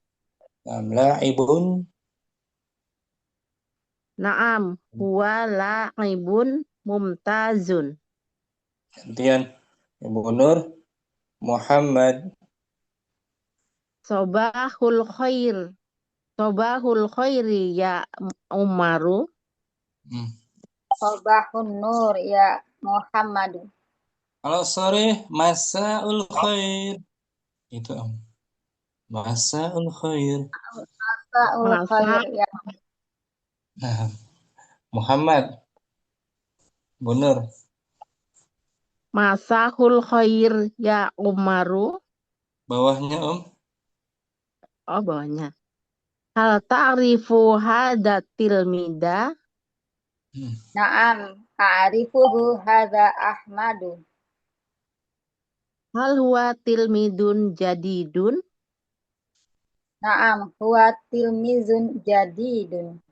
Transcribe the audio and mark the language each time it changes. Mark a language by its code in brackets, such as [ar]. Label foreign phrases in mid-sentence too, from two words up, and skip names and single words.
[ar] La'ibun. نعم هو لاعب ممتاز. [id] Gantian Ibu Nur. Muhammad. [ar] صباح الخير. صباح الخير يا عمر. صباح النور يا محمد. [id] Kalau sore [ar] مساء الخير. [id] Itu Om. [ar] مساء الخير. مساء الخير يا [id] Nah, Muhammad. Bu Nur. [ar] مساء الخير يا عمر. [id] Bawahnya Om. [ar] Oh, bawahnya. هل تعرف هذا تلميذا? نعم أعرفه هذا أحمد. هل هو تلميذ جديد? نعم هو تلميذ جديد.